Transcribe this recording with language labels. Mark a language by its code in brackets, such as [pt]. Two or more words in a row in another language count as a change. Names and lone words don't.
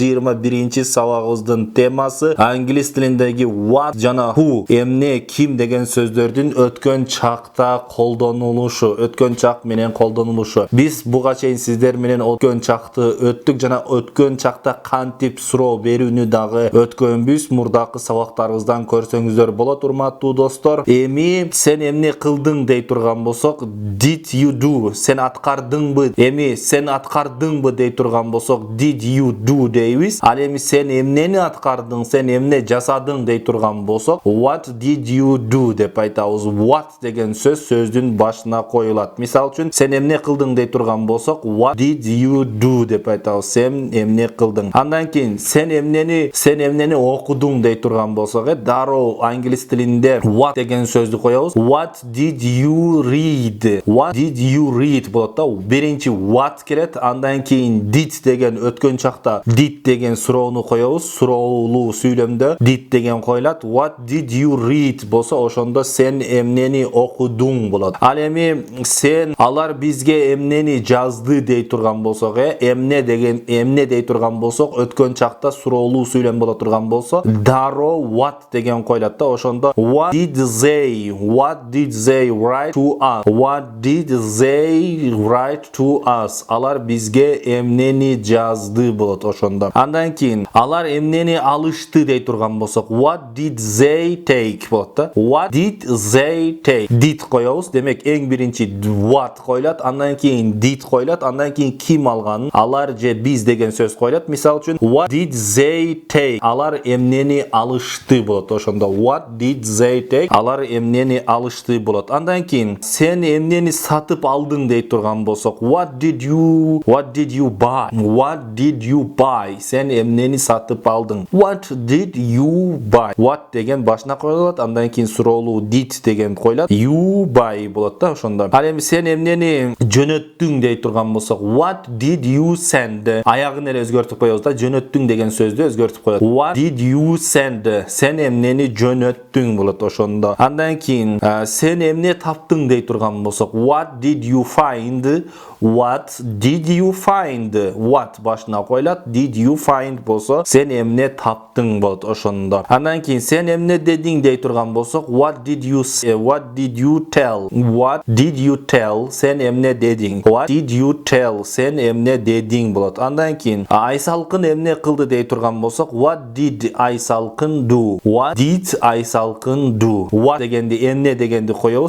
[ky] 21-чи сабагыбыздын темасы англис тилиндеги what жана who, эмне, ким деген сөздөрдүн өткөн чакта колдонулушу, өткөн чак менен колдонулушу. Биз буга чейин сиздер менен өткөн чакты өттүк жана өткөн чакта кантип суроо берүүнү дагы өткөнбүз. Мурдакы сабактарыбыздан көрсөңүздөр болот урматтуу достор. Эми сен эмне кылдың дей турган болсок, [en] did you do, [ky] сен аткардыңбы? Эми сен аткардыңбы дей турган болсок, [en] did you do дейбиз. [ky] Ал эми сен эмнени аткардың, сен эмне жасадың дей турган болсок, [en] what did you do [ky] деп айтабыз. What деген сөздүн башына коюлат. Мисал үчүн, сен эмне кылдың дей турган болсок, [en] what did you do [ky] деп айтабыз. Сен эмне кылдың. Андан кийин сен эмнени окудуң дей турган болсок, дароо англис тилинде what деген сөздү коебуз. [en] What did you read? What did you read болот да. [ky] Биринчи what келет, андан кийин did деген өткөн чакта did деген суроону коебуз. Суроолуу сүйлөмдө did деген коюлат. [en] What did you read [ky] болсо, ошондо сен эмнени окудуң болот. Ал эми сен, алар бизге эмнени жазды дей турган болсок, эмне дей турган болсок, өткөн чакта суроолуу сүйлөм боло турган болсо, дароо what деген коюлат да. [en] Ошондо what did they write to us? What did they write to us? [ky] Алар бизге эмнени жазды болот ошондо. Андан кийин алар эмнени алышты дей турган болсок, [en] what did they take [ky] болот да. [en] What did they take? Did коебуз. [ky] Демек эң биринчи what коюлат, андан кийин did коюлат, андан кийин ким алганын, алар же биз деген сөз коюлат. Мисал үчүн [en] what did they take? [ky] Алар эмнени алышты болот ошондо. [en] What did they take? [ky] Алар эмнени алышты болот. Андан кийин сен эмнени сатып алдың дей турган болсок, [en] what did you buy? What did you buy? [ky] Сен эмнени сатып алдың. [en] What did you buy? What [ky] деген башына коюлат, андан кийин суроолуу did деген коюлат. [en] You buy [ky] болот да ошондо. Ал эми сен эмнени жөнөттүң дей турган болсок, [en] what did you send? [ky] Аягын эле өзгөртүп коебуз да, жөнөттүң деген сөздү өзгөртүп коебуз. [en] What did you send? [ky] Сен эмнени жөнөттүң болот ошондо. Андан кийин сен эмне таптың дей турган болсок, [en] what did you find? What did you find? What [ky] башына коюлат, [en] did you find [ky] болсо, сен эмне таптың болот ошондо. Андан кийин сен эмне дедиң дей турган болсок, [en] what did you tell? What did you tell? [ky] Сен эмне дедиң. [en] What did you tell? [ky] Сен эмне дедиң болот. Андан кийин Айсалкын эмне кылды дей турган болсок, [en] what did Айсалкын do? What did Айсалкын do? What [ky] дегенди эмне дегенди коебуз.